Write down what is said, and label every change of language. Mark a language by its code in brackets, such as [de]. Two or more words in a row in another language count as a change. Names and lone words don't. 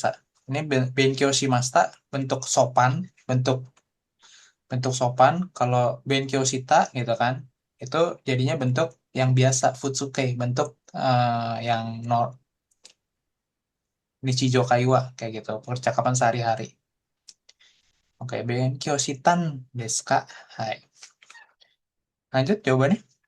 [id] Ini [ja] 勉強しました, [id] bentuk sopan, bentuk bentuk sopan. Kalau [ja] 勉強した [id] gitu kan, itu jadinya bentuk yang biasa, Futsuke, bentuk yang no, [ja] 日常会話, [id] kayak gitu, percakapan sehari-hari. Oke, [ja] 勉強したんですか？はい. [id] Lanjut jawabannya.